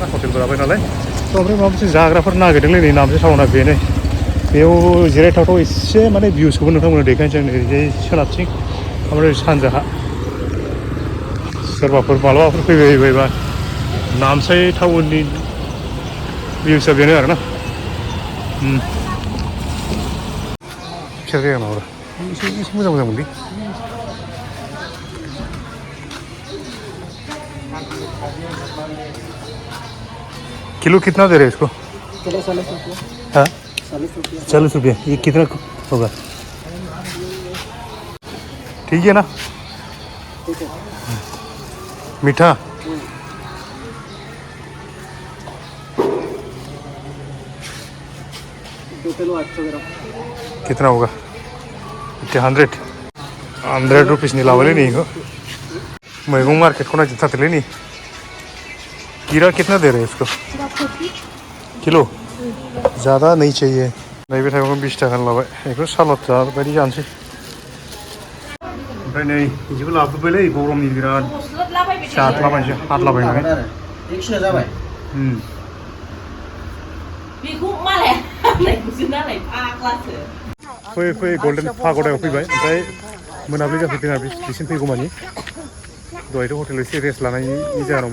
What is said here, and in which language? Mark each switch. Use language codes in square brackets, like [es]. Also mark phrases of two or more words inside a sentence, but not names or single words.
[brx] हटेलबो लाबाय नालाय थ' ओमफ्राय माबा मोनसे जाग्राफोर नागिरदोंलै नै नामसाय टाउना बेनो बेयाव जिरायथावथाव एसे माने भिउसखौबो नोंथांमोननो देखायनोसै आं ओरैजाय सोनाबथिं ओमफ्राय सानजाहा सोरबाफोर मालाबाफोर फैबाय बायबा नामसाय टाउननि भिउसा बेनो आरोना फिसा जायगा नङा एसे मोजां मोनलै [hi] किलो कितना दे रहे हैं इसको किलो 40 रुपये हाँ 40 रुपये ये कितना होगा ठीक है ना ठीक है मीठा कितना होगा 100 [brx] रुपीसनि लाबायलै नै इखौ मैगं मार्केटखौ नायजोबथारदोलै नै [hi] कीड़ा कितना दे रहे हैं इसको किलो ज़्यादा नहीं चाहिए [brx] नैबे थाइगंखौ 20 थाखानि लाबाय बेखौ सालाद बायदि जानोसै ओमफ्राय नै बिदिबो लाबोबायलै गरमनि बिराद जाद्लाबायनोसै हादलाबायनानै फैयै गल्डेन पाग'डायाव फैबाय ओमफ्राय मोनाबिलि जाफैदों आरो बिसिम फैगौमानि दहायथ' हटेलाव एसे रेस्ट लानायनि जाहोनाव